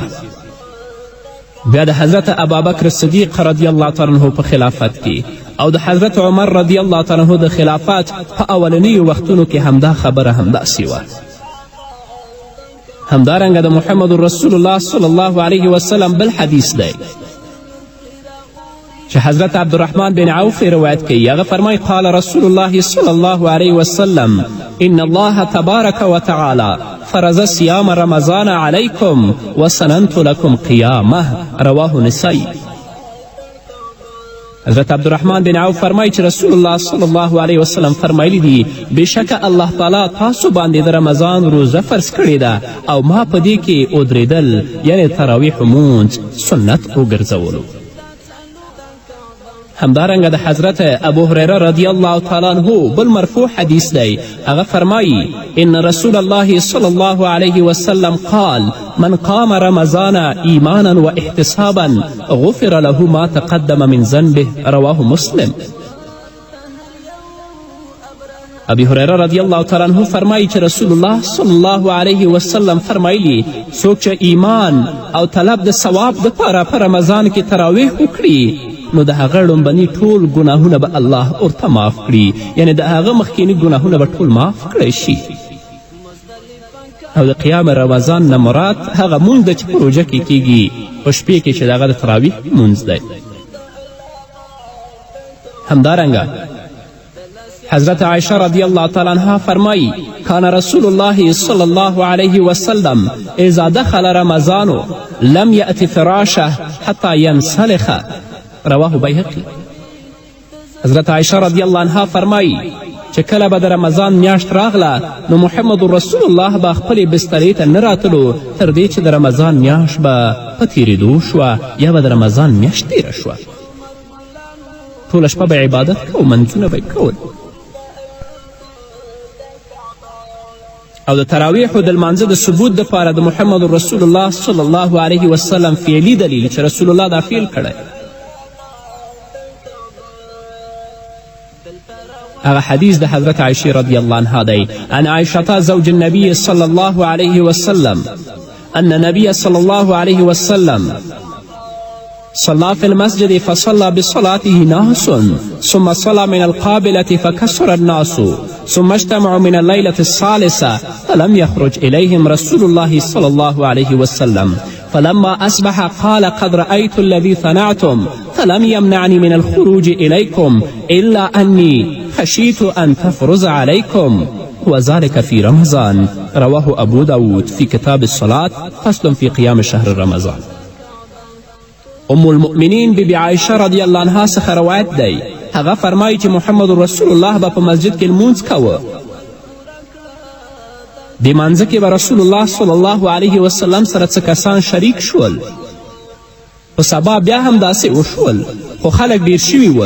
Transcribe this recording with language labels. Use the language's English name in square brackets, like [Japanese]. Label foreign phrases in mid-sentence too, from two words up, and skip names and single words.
[Pashto] بیا د حضرت ابابکر صدیق رضی الله تعالی عنه په خلافت کې او د حضرت عمر رضی الله تعالی عنه د خلافت په اولنیو وختونو کې همدا خبره همداسې وه. همدارنګه د محمد رسول الله صلی الله علیه وسلم بل حدیث دی چې حضرت عبدالرحمن بن عوف روایت کوي. هغه فرمایي: [Arabic] قال رسول الله صلی الله علیه وسلم ان الله تبارک وتعالی فرض صيام رمضان عليكم وسننت لكم قيامه. رواه نسائی. [Pashto] حضرت عبدالرحمن بن عوف فرمایي چې رسول الله صلی الله علیه وسلم فرمایلی دي بېشکه الله تعالی تاسو باندې د رمضان روزه فرض کړې ده او ما په دې کې ودرېدل یعنې تراویح لمونځ سنت وګرځولو. همدارنګه د حضرت ابو هریره رضی الله تعالی عنه بل مرفوع حدیث دی. هغه فرمایي: [Arabic] ان رسول الله صلی الله علیه وسلم قال من قام رمضان ایمانا و احتسابا غفر له ما تقدم من ذنبه. رواه مسلم. [Pashto] ابي هریره رضی الله تعالی عنه فرمایي چې رسول الله صلی الله علیه وسلم فرمایلی څوک چې ایمان او طلب د ثواب دپاره په رمضان کې تراویح وکړي نو د هغه لومبني ټول ګناهونه به الله ورته معاف کړي، یعنې د هغه مخکیني ګناهونه به ټول معاف کړی شي. او د قیام رمضان نه مراد هغه مونځ ده چې په روژه کې کیږي په شپې کې چې د هغه د تراویح مونځ دی. همدارنګه حضرت عائشة رضی الله تعالی عنها فرمایی: [Arabic] کان رسول الله صلی الله علیه وسلم اذا دخل رمضان لم یأت فراشه حتی ینسلخ. رواه بیهقی. [Pashto] حضرت عائشة رضی الله عنها فرمایی چې کله به د رمضان میاشت راغله نو محمد رسول الله به خپلې بسترې ته نه راتلو تر دې چې د رمضان میاشت به په تیرېدو شوه یا به د رمضان میاشت تیره شوه. ټوله شپه به عبادت کو، منځونه به کول. او د تراویحو د لمانځه د ثبوت دپاره د محمد رسول الله صلی الله علیه وسلم فعلي دلیل چې رسول الله دا فعل کړی هغه حدیث د حضرت عائشة رضی الله عنها دی. [Arabic] عن عائشة زوج النبي صلی الله علیه وسلم أن النبي صلى الله عليه وسلم صلى في المسجد فصلى بصلاته ناس ثم صلى من القابلة فكسر الناس ثم اجتمعوا من الليلة الثالثة فلم يخرج إليهم رسول الله صلى الله عليه وسلم فلما أصبح قال قد رأيت الذي صنعتم فلم يمنعني من الخروج إليكم إلا أني خشيت أن تفرز عليكم وذلك في رمضان. رواه أبو داود في كتاب الصلاة فصل في قيام شهر رمضان. [Pashto] ام المؤمنین بیبي عایشه رضی الله عنها څخه روایت دی، هغه فرمایي چې محمد رسول الله به په مسجد کې لمونځ کوه. دې مانځه کې به رسول الله صلی الله علیه وسلم سره څه کسان شریک شول. په سبا بیا هم داسې وشول، خو خلک ډیر شوي ول.